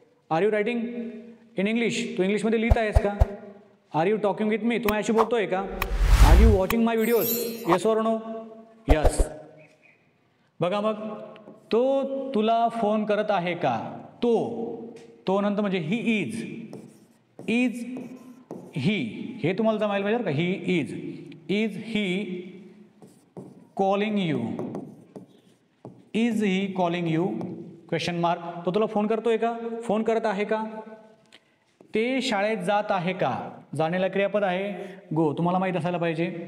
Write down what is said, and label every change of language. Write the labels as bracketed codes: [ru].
[en] are you writing in English, [mr] तू इंग्लिशमध्ये लिहित आहेस का. [en] are you talking with me, [mr] तू माझ्याशी बोलतोय का. [en] Are you watching my videos, yes or no, yes. [mr] बघा मग, तो तुला फोन करत आहे का, तो नंतर म्हणजे [en] he is he, [mr] हे तुम्हाला जमायला पाहिजे का. [en] He is he calling you, is he calling you, question mark. [mr] तो तुला फोन करतोय का, फोन करत आहे का. ते शाळेत जात आहे का, जाण्याला क्रियापद आहे गो, तुम्हाला माहीत असायला पाहिजे.